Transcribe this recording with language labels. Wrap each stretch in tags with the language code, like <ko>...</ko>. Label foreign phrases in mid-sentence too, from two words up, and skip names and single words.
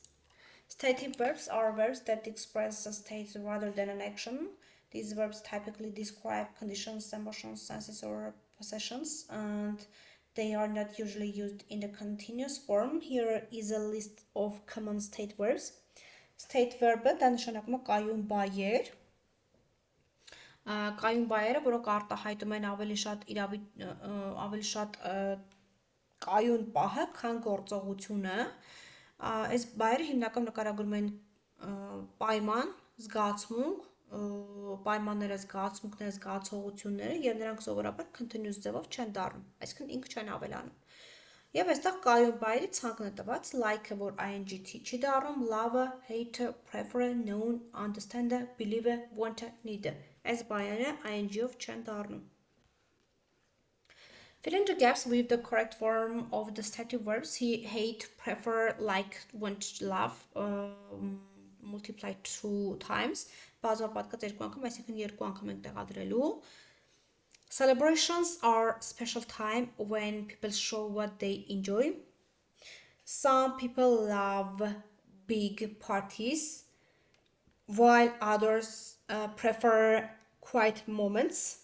<en>Stative verbs are verbs that express a state rather than an action. These verbs typically describe conditions, emotions, senses, or possessions, and they are not usually used in the continuous form. Here is a list of common state verbs. State verb-</en> <hy>ը դա նշանակում է կայուն բայեր։ Կայուն բայերը, որոնք արտահայտում են ավելի շատ կայուն պահը, քան գործողությունը։ Այս բայերը հիմնականում նկարագրում են պայման, զգացմունք, պայմանները, զգացմունքները, զգացողությունները եւ նրանք սովորաբար continuous ձևով չեն դառնում, այսինքն ինքը չեն ավելանում։ Եվ այստեղ կայուն բայերի ցանկն է տված, like-ը, որ ing-ի չի դառնում, love-ը, hate-ը, prefer-ը, know-ը, understand-ը, believe-ը, want-ը, need-ը։ Այս բայերը ing-ով չեն դառնում։</hy> <en>Fill in the gaps with the correct form of the stative verbs. Hate, prefer, like, want, love, multiply 2 times.</en> <hy>Բազով պատկած երկու անգամ, այսինքն երկու անգամ ենք տեղադրելու։</hy> <en>Celebrations are special time when people show what they enjoy. Some people love big parties, while others prefer quiet moments.</en>